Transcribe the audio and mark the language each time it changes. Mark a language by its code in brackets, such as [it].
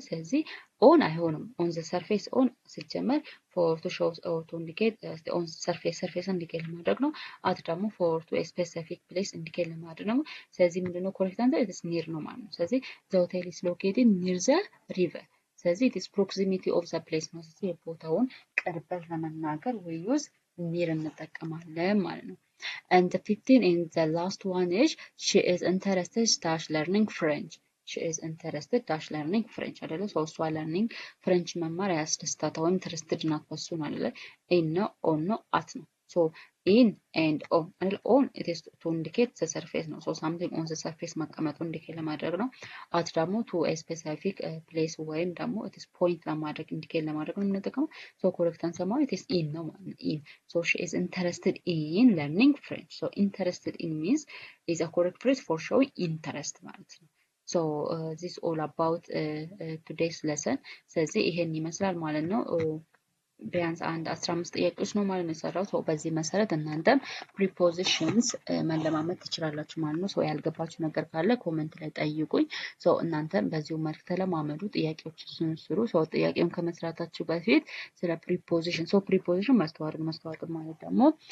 [en] ስለዚህ on አይሆንም on the surface on ሲጀመር for to show or to indicate on surface indicate ለማድረግ ነው። at ደግሞ for to a specific place indicate ለማድረግ ነው። ስለዚህ ምንድነው correct answer it is near ነው ማለት ነው። ስለዚህ the hotel is located near the river ስለዚህ it is proximity of the place ነው። [am] ስለዚህ የቦታውን ቅርበት ለመናገር [en] we use near እንጠቀማለን ማለት ነው። and the 15 and the last one is she is interested dash learning French. she is interested dash learning French አይደለ? [am] so እሷ learning French መማር ያስደስታታል ወይም interested ናት በሱ ነው አይደለ? [en] in ነው on ነው at ነው so in and on አይደል? on it is to indicate the surface ነው so something on the surface መቀመጡ indicate ለማድረግ ነው። at ደግሞ to a specific place ወይም ደግሞ it is point ለማድረግ indicate ለማድረግ ነው የምንጠቀመው so correct answer ማለት it is in ነው ማለት ነው in so she is interested in learning French so interested in means is a correct phrase for showing interest ማለት ነው። so this all about today's lesson [am] ስለዚህ ይሄን ይመስላል ማለት ነው። ቢያንስ አንድ 15 ጥያቄዎች ነው ማለት ነው የሰራው። ሶ በዚህ መሰረት እናንተም ፕሪፖዚሽንስ መለማመድ ትችላላችሁ ማለት ነው። ሶ ያልገባችሁ ነገር ካለ ኮመንት ላይ ጠይቁኝ። ሶ እናንተም በዚሁ መልክ ተለማመዱ፣ ጥያቄዎችን ስሩ። ሶ ጥያቄውን ከመስራታችሁ በፊት ስለ ፕሪፖዚሽን ፕሪፖዚሽን መስተዋድድ ማለት ደግሞ